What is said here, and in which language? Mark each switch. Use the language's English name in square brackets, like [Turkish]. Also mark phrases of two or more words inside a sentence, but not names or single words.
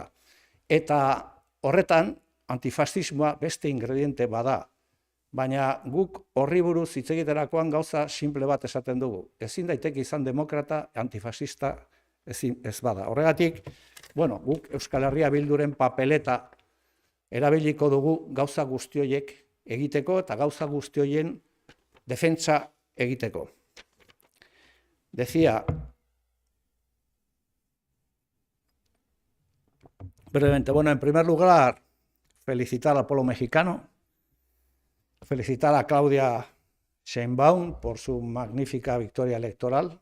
[Basque] Eta horretan, antifascismoa beste ingrediente bada, baina guk horri buruz hitz egiterakoan gauza simple bat esaten dugu. Ezin daiteke izan demokrata, antifascista ez bada. Horregatik, bueno, guk Euskal Herria Bilduren papeleta erabiliko dugu gauza guzti horiek egiteko eta gauza guzti horien defentsa egiteko. [Spanish] Decía brevemente, bueno, en primer lugar, felicitar al pueblo mexicano, felicitar a Claudia Sheinbaum por su magnífica victoria electoral.